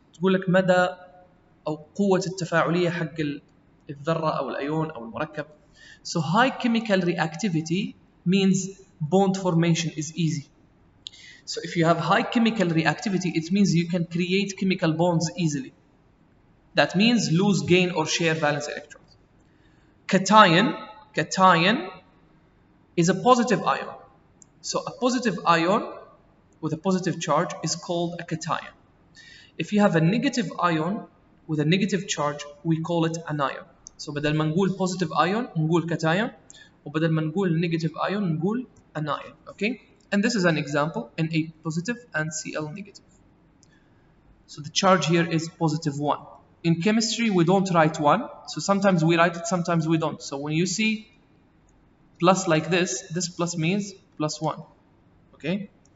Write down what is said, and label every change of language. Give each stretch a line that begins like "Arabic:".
Arabic: تقول لك مدى أو قوة التفاعلية حق الذرة أو الأيون أو المركب.
English: So high chemical reactivity means bond formation is easy. So if you have high chemical reactivity, it means you can create chemical bonds easily. That means lose, gain, or share valence electrons. Cation is a positive ion. So a positive ion with a positive charge is called a cation. If you have a negative ion with a negative charge, we call it an ion.
Arabic: So بدل ما نقول positive ion نقول cation, وبدل ما نقول negative ion نقول anion.
English: Okay? And this is an example, Na positive and Cl negative. So the charge here is positive 1. In chemistry, we don't write 1. So sometimes we write it, sometimes we don't. So when you see plus like this plus means plus 1. Okay?